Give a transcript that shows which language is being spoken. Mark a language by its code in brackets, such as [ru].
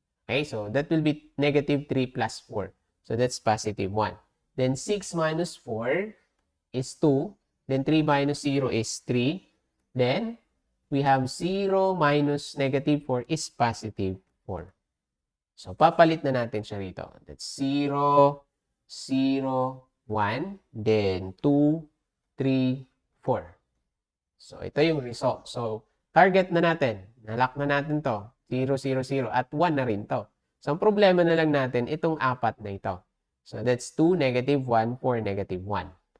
[en] Okay, so that will be negative 3 plus 4. So, that's positive 1. Then 6 minus 4 is 2. Then 3 minus 0 is 3. Then we have 0 minus negative 4 is positive 4. [tl] So, papalit na natin siya rito. [en] That's 0, 0, 1. Then 2, 3, 4. So, [tl] ito yung result. So, target na natin. Nalock na natin to. 0, 0, 0. At 1 na rin to. So, ang problema na lang natin, itong 4 na ito. [en] So, that's 2, negative 1, 4, negative 1.